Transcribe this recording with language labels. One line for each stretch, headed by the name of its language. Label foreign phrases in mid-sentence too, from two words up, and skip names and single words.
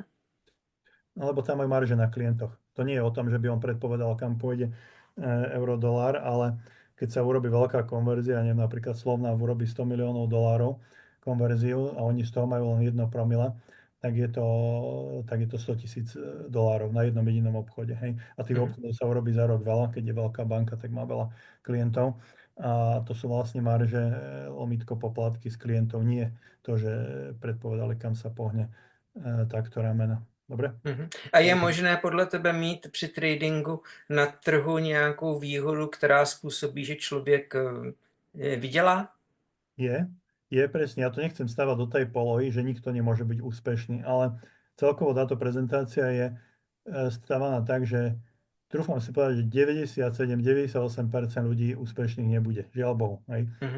Slovak: No, lebo tam majú marže na klientoch. To nie je o tom, že by on predpovedal, kam pôjde euro-dolár, ale keď sa urobí veľká konverzia, neviem, napríklad Slovnaft urobí 100 miliónov dolárov konverziu a oni z toho majú len 1 promile, tak je to 100 tisíc dolárov na jednom jedinom obchode. Hej. A tých Mhm. obchodov sa urobí za rok veľa, keď je veľká banka, tak má veľa klientov. A to sú vlastne marže, lomítko poplatky z klientov, nie to, že predpovedali, kam sa pohne takto ramena. Dobre? Mhm.
Czech: A je možné podle tebe mít při tradingu na trhu nějakou výhodu, která způsobí, že člověk vydělá?
Slovak: Je presne, ja to nechcem stavať do tej polohy, že nikto nemôže byť úspešný, ale celkovo táto prezentácia je stavaná tak, že trúfam si povedať, že 97-98% ľudí úspešných nebude. Žiaľ Bohu. Hej. Mhm.